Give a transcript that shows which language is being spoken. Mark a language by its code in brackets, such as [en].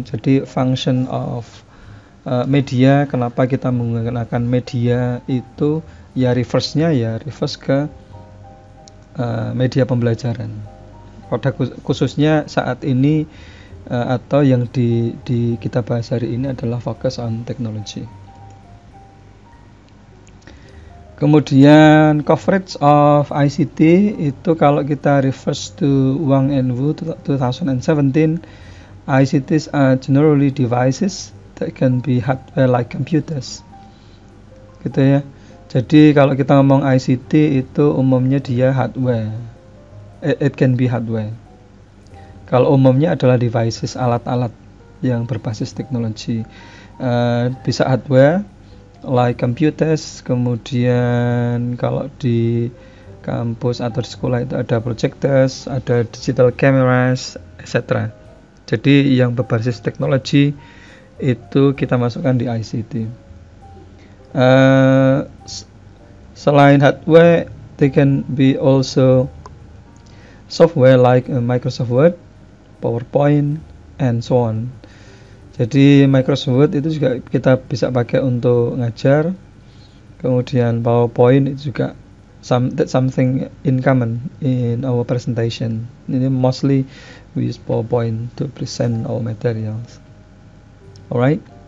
[id] Jadi [en] function of media, [id] kenapa kita menggunakan media itu ya reverse ke media pembelajaran. Pada khususnya saat ini atau yang di kita bahas hari ini adalah [en] focus on technology. [id] Kemudian [en] coverage of ICT [id] itu kalau kita [en] refers to Wang and Wu 2017, ICTs are generally devices that can be hardware like computers. [id] Gitu ya. Jadi kalau kita ngomong ICT itu umumnya dia hardware. [en] It can be hardware. [id] Kalau umumnya adalah devices, alat-alat yang berbasis teknologi. Bisa hardware [en] like computers, [id] kemudian kalau di kampus atau di sekolah itu ada projectors, ada [en] digital cameras, [id] etc. Jadi yang berbasis teknologi itu kita masukkan di ICT. Selain [en] hardware, they can be also software like Microsoft Word, PowerPoint, and so on. [id] Jadi Microsoft Word itu juga kita bisa pakai untuk ngajar. Kemudian PowerPoint itu juga [en] that's something in common in our presentation. Mostly we use PowerPoint to present our materials. Alright.